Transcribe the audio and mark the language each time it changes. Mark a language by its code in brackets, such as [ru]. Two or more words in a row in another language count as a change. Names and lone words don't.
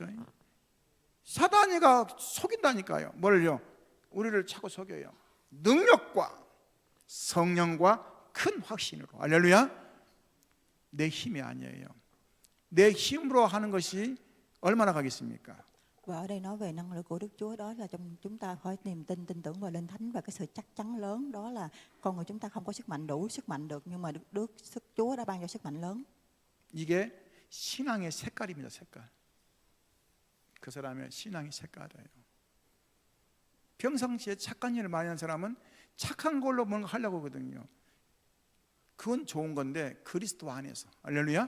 [ko] 사단이가 속인다니까요. 뭘요? 우리를 자꾸 속여요. 능력과 성령과 큰 확신으로. 할렐루야. 내 힘이 아니에요. 내 힘으로 하는 것이 얼마나 가겠습니까? [vi] Và ở đây nói về năng lực của Đức Chúa, đó là trong chúng ta phải niềm tin, tin tưởng vào Linh Thánh và cái sự chắc chắn lớn, đó là con người chúng ta không có sức mạnh đủ sức mạnh được, nhưng mà Đức sức Chúa đã ban cho sức mạnh lớn. [ko] 이게 신앙의 색깔입니다. 색깔. 그 사람의 신앙의 색깔이에요. 평상시에 착한 일을 많이 하는 사람은 착한 걸로 뭔가 하려고 하거든요. 그건 좋은 건데 그리스도 안에서. 할렐루야.